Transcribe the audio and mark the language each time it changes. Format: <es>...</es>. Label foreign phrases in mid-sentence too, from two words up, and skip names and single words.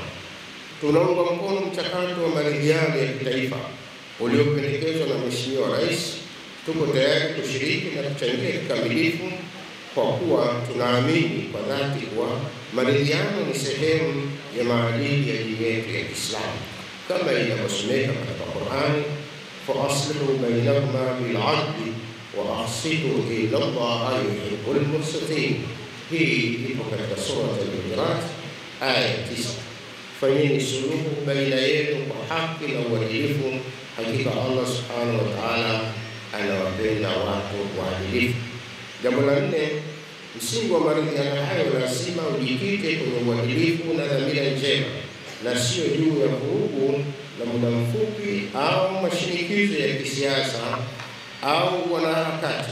<sw>Tunaunga mkono mchakato wa maridhiano ya kitaifa uliopendekezwa na Mheshimiwa Rais. Tuko tayari kushiriki na kuchangia kikamilifu kwa kuwa tunaamini kwa dhati kuwa maridhiano ni sehemu ya maadili ya dini yetu ya Kiislamu kama inavyosomeka katika Qur'ani,</sw> <ar>فَأَصْلِحُوا بَيْنَهُمَا بِالْعَدْلِ وَأَقْسِطُوا إِنَّ اللَّهَ يُحِبُّ الْمُقْسِطِينَ.</ar> <sw>Hii ipo katika sura Al-Hujurat aya 9. Fanyeni suluhu baina yenu kwa haki na uadilifu, hakika</sw> <ar>الله سبحانه وتعالى</ar> <sw>anawapenda watu waadilifu. Jambo la 4, msingi wa maridhiano hayo lazima ujikite kwenye uadilifu na dhamira njema, na sio juu ya vurugu la muda mfupi au mashinikizo ya kisiasa au wanaharakati.</sw>